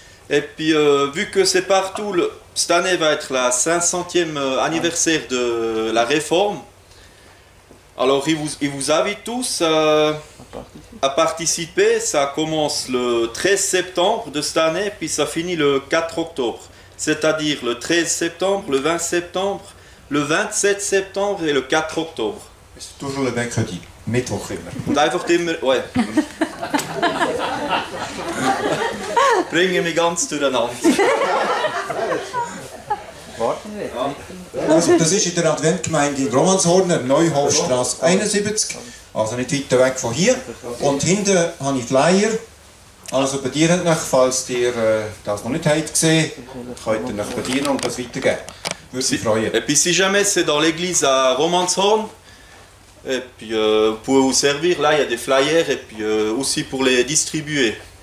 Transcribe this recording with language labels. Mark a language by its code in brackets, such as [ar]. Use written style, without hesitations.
[fr] Et puis, vu que c'est partout, cette année va être la 500e anniversaire de la réforme, alors il vous invite tous à participer. Ça commence le 13 septembre de cette année, puis ça finit le 4 octobre. C'est-à-dire le 13 septembre, le 20 septembre, le 27 septembre et le 4 octobre. C'est toujours le mercredi, [de] Mittwoch immer. Und einfach immer, ouais. Bringen mich ganz durcheinander. Also, das ist in der Adventgemeinde in Romanshorn, Neuhofstrasse 71, also nicht weit weg von hier. Und hinten habe ich Flyer. Also bedient euch, falls ihr das noch nicht habt gesehen, könnt ihr euch bedienen und das weitergeben. Würde mich freuen. [fr] Et puis si jamais c'est dans l'église à Romanshorn, et puis vous pouvez vous servir, là il y a des flyers et puis aussi pour les distribuer.